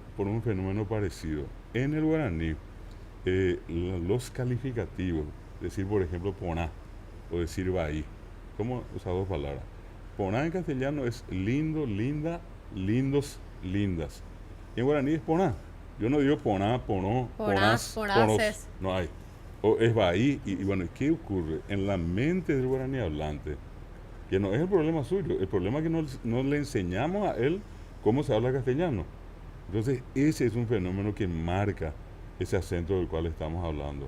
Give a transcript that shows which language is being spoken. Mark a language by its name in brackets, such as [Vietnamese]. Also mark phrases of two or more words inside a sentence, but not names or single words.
[Spanish] Por un fenómeno parecido. En el guaraní, los calificativos, decir por ejemplo poná o decir bahí, como esas dos palabras. Poná en castellano es lindo, linda, lindos, lindas. Y en guaraní es poná. Yo no digo poná, ponó, Ponás, ponás, ponaces. ponos. No hay. O es bahí. Y bueno, ¿qué ocurre? En la mente del guaraní hablante, que no es el problema suyo, el problema es que no le enseñamos a él cómo se habla castellano. Entonces, ese es un fenómeno que marca ese acento del cual estamos hablando.